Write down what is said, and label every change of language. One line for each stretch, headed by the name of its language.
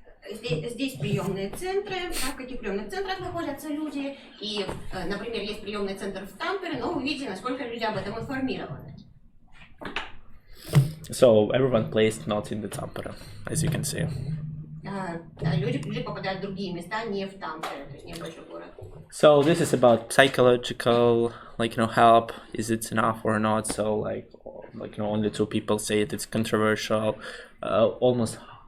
Russian: Здесь приемные центры, в каких приемных центрах находятся люди, и, например, есть приемный центр в Тампере, но вы видите, насколько люди об этом информированы.
English: So everyone placed not in the Tampere, as you can see.
Russian: Люди попадают в другие места, не в Тампере, то есть небольшой город.
English: So this is about psychological, help. Is it enough or not? So only 2 people say it's controversial. Almost